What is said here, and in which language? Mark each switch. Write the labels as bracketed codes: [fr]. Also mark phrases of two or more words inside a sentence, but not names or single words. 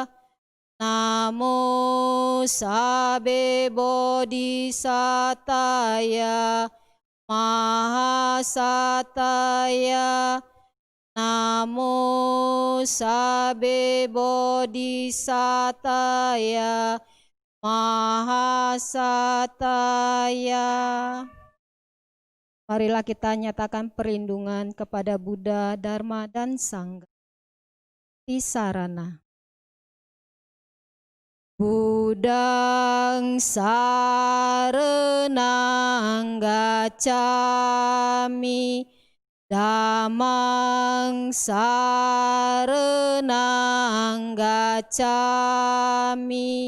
[pi] Namo sabbe bodhisattaya mahasataya. Namo sabbe bodhisattaya mahasataya. [id] Marilah kita nyatakan perlindungan kepada Buddha, Dharma, dan Sangha. [pi] Tisarana. Buddhang saranang gacchami. Dhammang saranang gacchami.